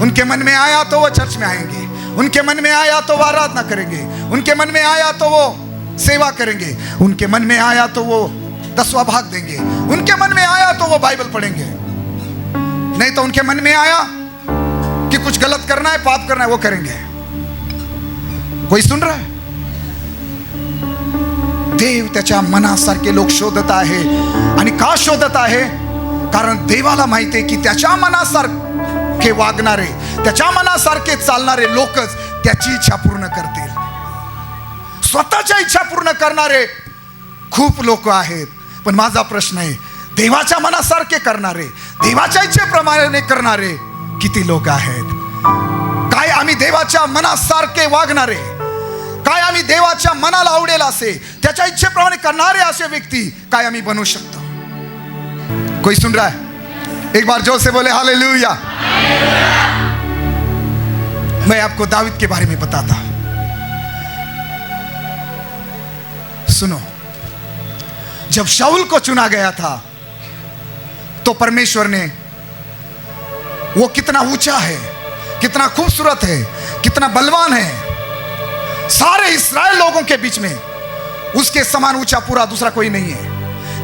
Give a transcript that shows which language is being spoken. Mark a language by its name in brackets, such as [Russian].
[Hindi] उनके मन में आया तो वो चर्च में आएंगे, उनके मन में आया तो वो आराधना करेंगे, उनके मन में आया तो वो सेवा करेंगे, उनके मन में आया तो वो 10वां भाग देंगे, उनके मन में आया तो वो बाइबल पढ़ेंगे। नहीं तो उनके मन में आया कि कुछ गलत करना है, पाप करना है, वो करेंगे। कोई सुन रहा है? [Marathi] देव त्याच्या मनासारखे लोक शोधत आहे। आणि का शोधत आहे? कारण देवाला माहिती आहे की त्याच्या मनासारखे वागणारे, त्याच्या मनासारखे चालणारे लोकच त्याची इच्छा पूर्ण करतील। स्वतःच्या इच्छा पूर्ण करणारे खूप लोक आहेत, पण माझा प्रश्न आहे, देवाच्या मनासारखे करणारे, देवाच्या इच्छेप्रमाणे करणारे किती लोक आहेत? काय आम्ही देवाच्या मनासारखे वागणारे, काय आम्ही देवाच्या मनाला आवडेल असे, त्याच्या इच्छेप्रमाणे करणारे असे व्यक्ती काय आम्ही बनवू शकतो? [Hindi] कोई सुन रहा है? एक बार जोर से बोले हालेलुया। मैं आपको दाऊद के बारे में बताता। सुनो, जब शाऊल को चुना गया था तो परमेश्वर ने, वो कितना ऊंचा है, कितना खूबसूरत है, कितना बलवान है, सारे इस्राएल लोगों के बीच में उसके समान ऊंचा पूरा दूसरा कोई नहीं है।